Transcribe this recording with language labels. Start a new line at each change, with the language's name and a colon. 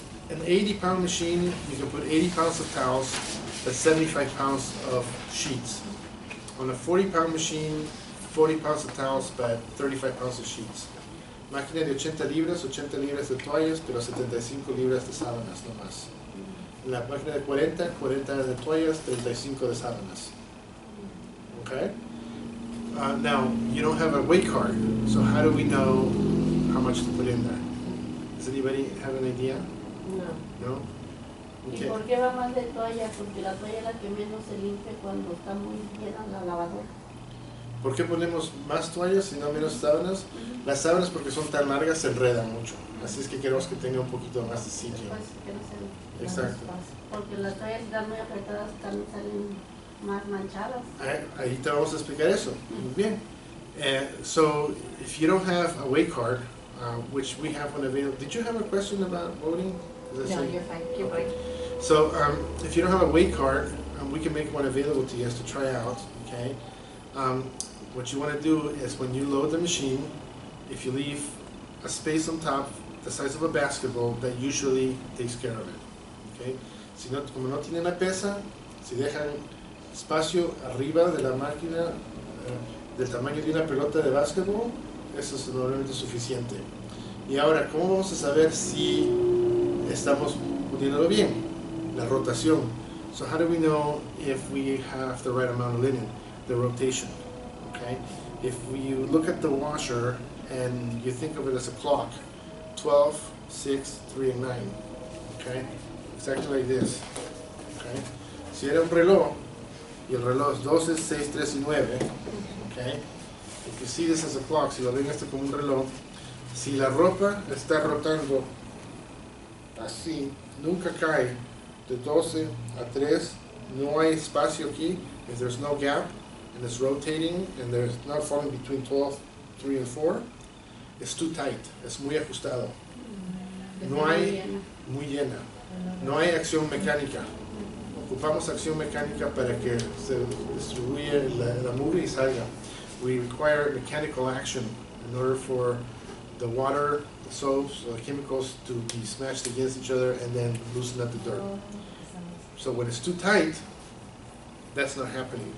English: An 80-pound machine, you can put 80 pounds of towels, that's 75 pounds of sheets. On a 40-pound machine, 40 pounds of towels, but 35 pounds of sheets.
Spanish: Máquina de 80 libras de toallas, pero 75 libras de sábanas nomás. La máquina de 40 de toallas, 35 de sábanas. Okay?
English: Now, you don't have a weight card, so how do we know how much to put in there? Does anybody have an idea? No?
Spanish: ¿Y Okay. por qué va más de toalla? Porque la toalla es la que menos se limpia cuando está muy llena la lavadora. ¿Por qué ponemos más toallas y no menos sábanas? Las sábanas, porque son tan largas, se enredan mucho. Así es que queremos que tenga un poquito más de sitio. Después que no se Exacto. Porque las toallas están muy apretadas, también salen más manchadas. Ahí te vamos a explicar eso. Muy bien.
English: So, if you don't have a weight card, which we have one available. Did you have a question about voting? No, you're fine. You're fine. So, if you don't have a weight card, we can make one available to you guys to try out. Okay. What you want to do is when you load the machine, if you leave a space on top the size of a basketball, that usually takes care of it. Okay.
Spanish: Si no, como no tiene la pesa, si dejan espacio arriba de la máquina del tamaño de una pelota de básquetbol, eso es normalmente suficiente. Y ahora, ¿cómo vamos a saber si estamos poniéndolo bien? La rotación.
English: So how do we know if we have the right amount of linen? The rotation. Okay? If you look at the washer and you think of it as a clock, 12, 6, 3, and 9. Okay? Exactly like this. Okay?
Spanish: Si era un reloj, y el reloj es 12, 6, 3 y 9, okay?
English: If you see this as a clock,
Spanish: si lo ven esto como un reloj, si la ropa está rotando así, nunca cae de 12 a 3, no hay espacio aquí,
English: if there's no gap, and it's rotating, and there's not falling between 12, 3 and 4, it's too tight,
Spanish: es muy ajustado. No hay, muy llena, no hay acción mecánica. Ocupamos acción mecánica para que se distribuya la mugre y salga.
English: We require mechanical action in order for the water, the soaps, the chemicals to be smashed against each other and then loosen up the dirt. So when it's too tight, that's not happening.